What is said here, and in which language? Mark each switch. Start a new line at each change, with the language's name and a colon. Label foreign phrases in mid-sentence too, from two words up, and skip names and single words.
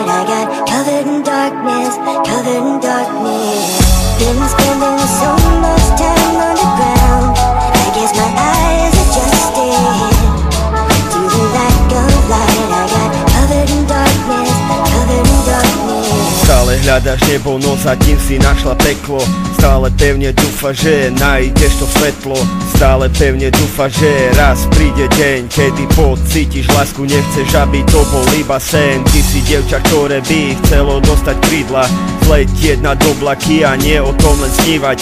English: I got covered in darkness, covered in darkness. Been spending so much time underground. I guess my eyes adjusted to the lack of light. I got covered in darkness, covered in darkness.
Slovak: Stále hľadaš nebo, no zatím si našla peklo. Stále pevne dúfaš, že nájdeš to svetlo. Stále pevne dúfaš, že raz príde deň, kedy pocítiš lásku, nechceš, aby to bol iba sen. Ty si dievča, ktoré by chcelo dostať krídla, zletieť nad oblaky a nie o tom len snívať.